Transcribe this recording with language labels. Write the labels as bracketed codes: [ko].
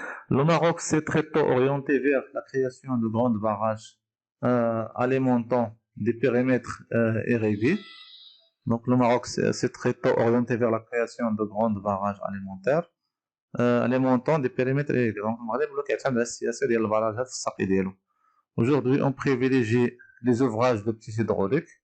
[fr] Le Maroc s'est très tôt orienté vers la création de grands barrages alimentant des périmètres irrigués. Donc le Maroc s'est très tôt orienté vers la création de grands barrages alimentaires alimentant des périmètres irrigués. [ar] Donc المغرب ولا كيعتمد على السياسه ديال البراجات في السقي ديالو. [fr] Aujourd'hui on privilégie les ouvrages de petits hydrauliques.